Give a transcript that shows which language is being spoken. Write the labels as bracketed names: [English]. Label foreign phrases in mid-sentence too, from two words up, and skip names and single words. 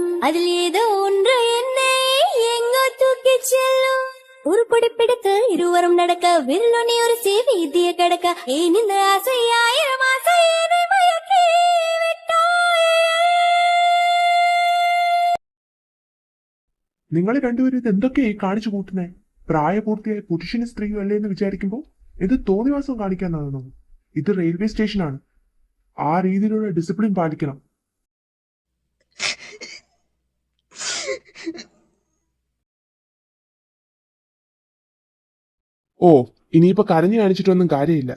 [Tamil] அதில் ஏதோ ஒன்று என்னை எங்கோ தூக்கிச் செல்லும். ஒரு பிடிப்பிடித்து இருவரும் நடக்க வில்லுனி ஒரு வீதிய கடக்க ஏன் இந்த ஆசை ஆயிரம் ஆசை என்னை மயக்கி விட்டாய். [Malayalam] നിങ്ങൾ രണ്ടുപേരും ഇത് എന്തൊക്കെയായി കാണിച്ചു കൂട്ടുന്നേ? പ്രായപൂർത്തിയായ പുരുഷനും സ്ത്രീയും അല്ലേ എന്ന് വിചാരിക്കുമ്പോ ഇത് തോന്നിവാസം കാണിക്കാനാണോ? ഇത് [English] railway station. [Malayalam] ആ രീതിയിലുള്ള ഡിസിപ്ലിൻ പാലിക്കണം. ഓ, ഇനിയിപ്പോ കരഞ്ഞു കാണിച്ചിട്ടൊന്നും കാര്യമില്ല.